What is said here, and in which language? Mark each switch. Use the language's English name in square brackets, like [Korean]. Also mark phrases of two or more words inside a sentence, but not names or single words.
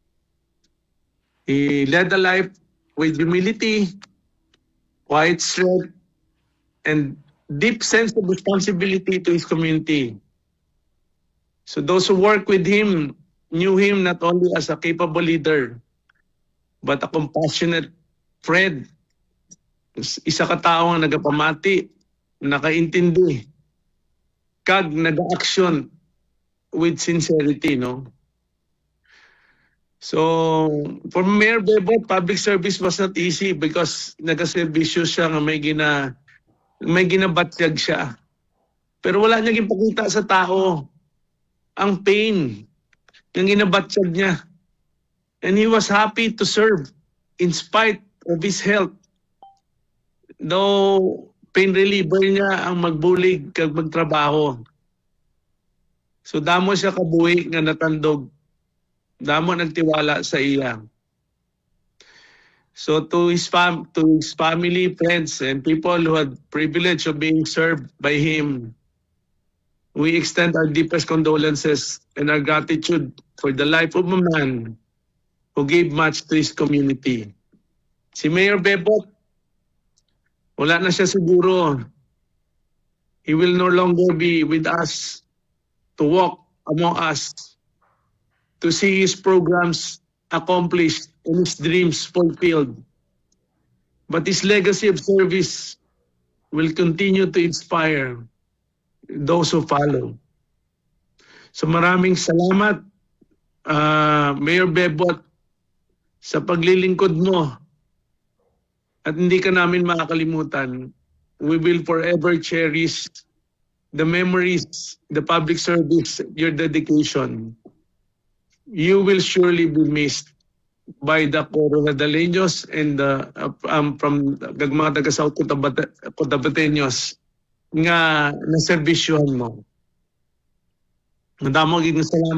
[English] He led a life with humility, quiet strength, and deep sense of responsibility to his community. So those who work with him knew him not only as a capable leader, but a compassionate friend. [Hiligaynon] Isa ka tao nga nagapamati, nakaintindi, kag nag-action [English] with sincerity, [Hiligaynon] no? [English] So, for Mayor Bebot, public service was not easy because [Hiligaynon] nagaservisyo siya nga may ginabatyag siya. Pero wala niya ipakita sa tao ang pain ng ginabatyag niya. [English] And he was happy to serve in spite of his health. [Hiligaynon] Though [English] pain reliever [Hiligaynon] niya ang magbulig kag magtrabaho. So damo siya kabuhi nga natandog. Damo nagtiwala sa iya. [English] So to his family, friends, and people who had privilege of being served by him, we extend our deepest condolences and our gratitude for the life of a man who gave much to his community. [Hiligaynon] Si Mayor Bebot, wala na siya siguro. [English] He will no longer be with us to walk among us, to see his programs accomplished and his dreams fulfilled. But his legacy of service will continue to inspire those who follow. [Filipino] So maraming salamat, Mayor Bebot, sa paglilingkod mo. At hindi ka namin makakalimutan. [English] We will forever cherish the memories, the public service, your dedication. You will surely be missed by the Coronadaleños and from [Hiligaynon] mga taga-South Cotabateños nga naservisyohan mo. Madamong salamat.